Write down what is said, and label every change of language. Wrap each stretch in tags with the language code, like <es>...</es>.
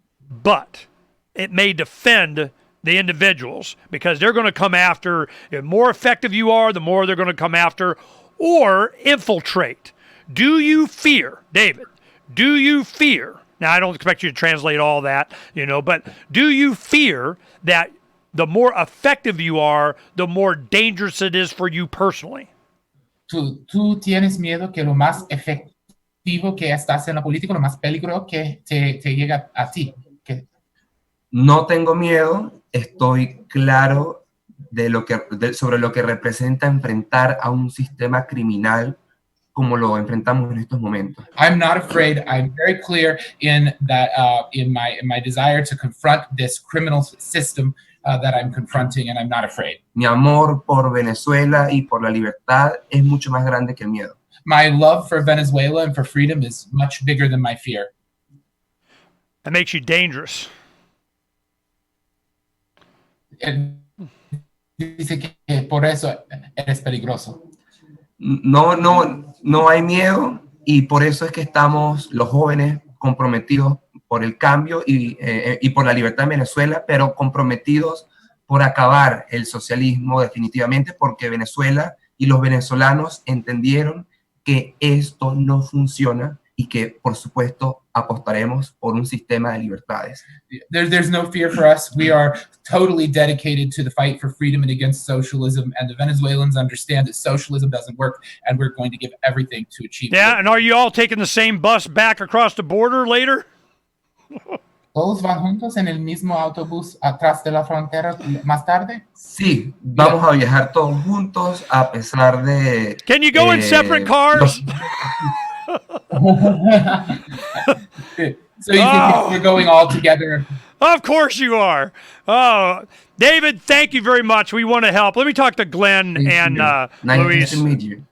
<en>But it may defend the individuals, because they're going to come after, the more effective you are, the more they're going to come after, or infiltrate. Do you fear, David, do you fear, now I don't expect you to translate all that, you know, but do you fear that the more effective you are, the more dangerous it is for you personally?</en> <es>Tú tienes miedo que lo más efectivo que estás en la política, lo más peligroso que te llega a ti. No tengo miedo, estoy claro sobre lo que representa enfrentar a un sistema criminal como lo enfrentamos en estos momentos.</es> <en>I'm not afraid. I'm very clear in that in my desire to confront this criminal system that I'm confronting, and I'm not afraid.</en> <es>Mi amor por Venezuela y por la libertad es mucho más grande que el miedo.</es> <en>My love for Venezuela and for freedom is much bigger than my fear. That makes you dangerous. And</en> <es>dice que por eso eres peligroso. No hay miedo y por eso es que estamos los jóvenes comprometidos por el cambio y por la libertad en Venezuela, pero comprometidos por acabar el socialismo definitivamente, porque Venezuela y los venezolanos entendieron que esto no funciona y que, por supuesto, apostaremos por un sistema de libertades.</es> <en>There's no fear for us. We are totally dedicated to the fight for freedom and against socialism, and the Venezuelans understand that socialism doesn't work, and we're going to give everything to achieve it. Yeah, and are you all taking the same bus back across the border later?</en> <es>¿Todos van juntos en el mismo autobús atrás de la frontera más tarde? Sí, vamos a viajar todos juntos a pesar de...</es> <en>Can you go in separate cars? So you think we're going all together? Of course you are. Oh, David, thank you very much. We want to help. Let me talk to Glenn and Nice Luis. to meet you.</en>